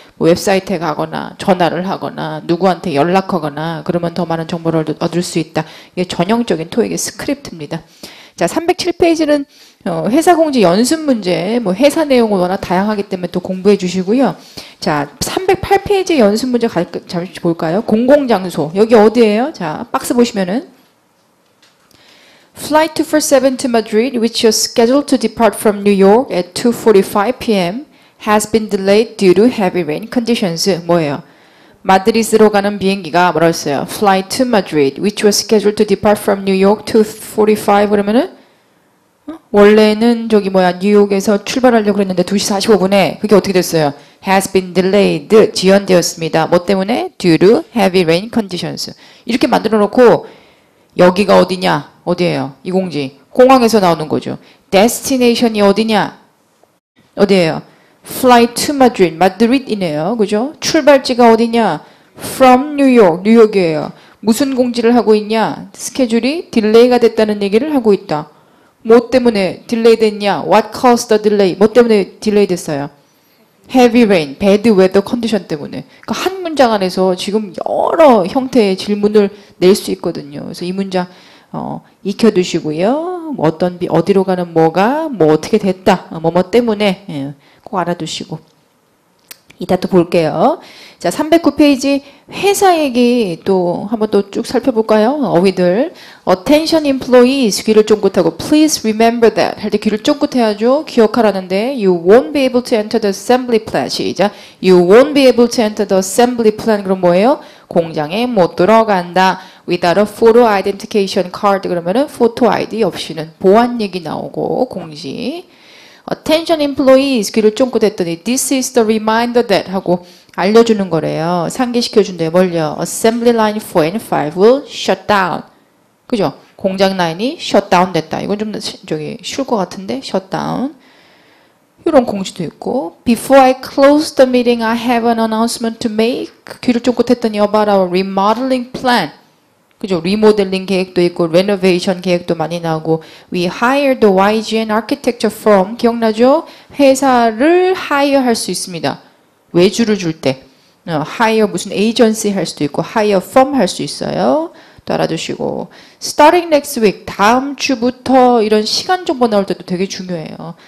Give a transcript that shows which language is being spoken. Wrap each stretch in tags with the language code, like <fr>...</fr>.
<ko>웹사이트에 가거나 전화를 하거나 누구한테 연락하거나 그러면 더 많은 정보를 얻을 수 있다. 이게 전형적인 토익의 스크립트입니다. 자, 307페이지는 회사 공지 연습 문제, 뭐 회사 내용은 워낙 다양하기 때문에 또 공부해 주시고요. 자, 308페이지 연습 문제 잠시 볼까요? 공공장소. 여기 어디예요? 자, 박스 보시면은</ko> <en>Flight 247 to Madrid, which was scheduled to depart from New York at 2:45 p.m. has been delayed due to heavy rain conditions.</en> <ko>뭐예요? 마드리드로 가는 비행기가 뭐라 했어요?</ko> <en>Flight to Madrid, which was scheduled to depart from New York 2:45</en> <ko>그러면은 원래는 저기 뭐야 뉴욕에서 출발하려고 했는데 2시 45분에 그게 어떻게 됐어요?</ko> <en>Has been delayed,</en> <ko>지연되었습니다. 뭐 때문에?</ko> <en>Due to heavy rain conditions.</en> <ko>이렇게 만들어 놓고 여기가 어디냐? 어디예요? 이 공지. 공항에서 나오는 거죠. Destination이 어디냐? 어디예요?</ko> <en>Fly to Madrid.</en> <ko>마드리드이네요. 그죠? 출발지가 어디냐?</ko> <en>From New York.</en> <ko>뉴욕이에요. 무슨 공지를 하고 있냐? 스케줄이 딜레이가 됐다는 얘기를 하고 있다. 뭐 때문에 딜레이 됐냐?</ko> <en>What caused the delay?</en> <ko>뭐 때문에 딜레이 됐어요?</ko> <en>Heavy rain, bad weather condition</en> <ko>때문에. 그러니까 한 문장 안에서 지금 여러 형태의 질문을 낼 수 있거든요. 그래서 이 문장 익혀두시고요. 뭐 어디로 가는 뭐가 뭐 어떻게 됐다. 뭐 때문에 꼭 알아두시고. 이따 또 볼게요. 자, 309페이지 회사 얘기 또 한번 또 쭉 살펴볼까요? 어휘들.</ko> <en>Attention employees</en> <ko>귀를 쫑긋하고</ko> <en>Please remember that</en> <ko>할 때 귀를 쫑긋해야죠. 기억하라는데</ko> <en>You won't be able to enter the assembly plan.</en> <ko>시작.</ko> <en>You won't be able to enter the assembly plan.</en> <ko>그럼 뭐예요? 공장에 못 들어간다.</ko> <en>Without a photo identification card.</en> <ko>그러면은 photo ID 없이는 보안 얘기 나오고 공지.</ko> <en>Attention employees</en> <ko>귀를 쫑긋했더니</ko> <en>This is the reminder that</en> <ko>하고 알려주는 거래요. 상기시켜준대요. 뭘요?</ko> <en>Assembly line 4 and 5 will shut down.</en> <ko>그죠? 공장 라인이 shut down 됐다. 이건 좀 저기 쉬울 것 같은데 shut down. 이런 공지도 있고</ko> <en>Before I close the meeting, I have an announcement to make.</en> <ko>귀를 쫑긋했더니</ko> <en>about our remodeling plan.</en> <ko>그죠? 리모델링 계획도 있고 레노베이션 계획도 많이 나오고</ko> <en>We hired the YGN architecture firm.</en> <ko>기억나죠? 회사를 hire 할 수 있습니다. 외주를 줄 때 hire 무슨 agency 할 수도 있고 hire firm 할 수 있어요. 또 알아두시고</ko> <en>Starting next week</en> <ko>다음 주부터 이런 시간 정보 나올 때도 되게 중요해요.</ko>